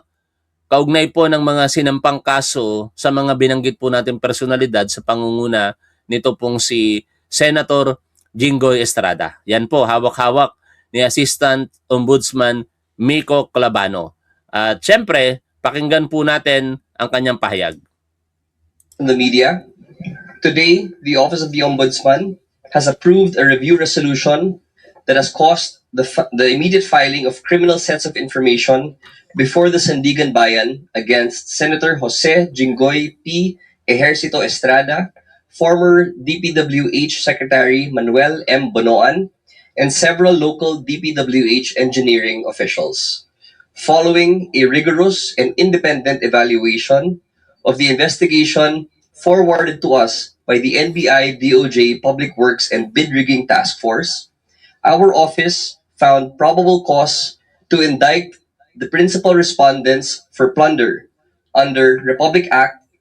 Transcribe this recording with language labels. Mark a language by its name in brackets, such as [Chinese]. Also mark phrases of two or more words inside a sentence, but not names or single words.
[Filipino] Kaugnay po ng mga sinampang kaso sa mga binanggit po natin personalidad sa pangunguna nito pong si Senator Jinggoy Estrada. Yan po, hawak-hawak ni Assistant Ombudsman Miko Clabano. At syempre, pakinggan po natin ang kanyang pahayag. [English] In the media, today, the Office of the Ombudsman has approved a review resolution that has caused the immediate filing of criminal sets of information before the Sandigan Bayan against Senator Jose Jinggoy P. Ejercito Estrada, former DPWH Secretary Manuel M. Bonoan, and several local DPWH engineering officials. Following a rigorous and independent evaluation of the investigation forwarded to us by the NBI DOJ Public Works and Bid Rigging Task Force, our office found probable cause to indict the principal respondents for plunder under Republic Act